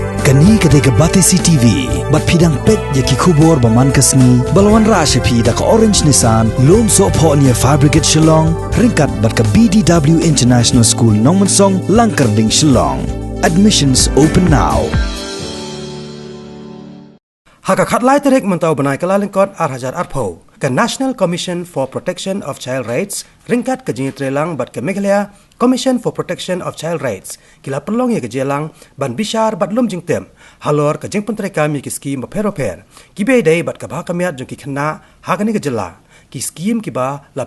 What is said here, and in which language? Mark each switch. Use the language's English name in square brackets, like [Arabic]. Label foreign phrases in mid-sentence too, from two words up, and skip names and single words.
[Khasi] Kani kadega Batesi TV, bat pidang pet yaki kubor baman kasni, balwan rasha pi da ka Orange Nissan, lom so po niya Fabricate Shillong, ringkat bat ka BDW International School Nongmansong, Langkarding Shillong. [English] Admissions open now. [Khasi] Haka khatlai terek mentau banai kalalingkot arhajar arpo ke National Commission for Protection of Child Rights ringkat ke Jingpyntreikam bat ke Meghalaya Commission for Protection of Child Rights kila perlong ye ke jelang ban bishar bat lum jingtem Halor ke Jingpyntreikam ye ki skim per ki be dai bat ke ba kamiat jong ki Khynnah hagani ke jela ki skim ki ba la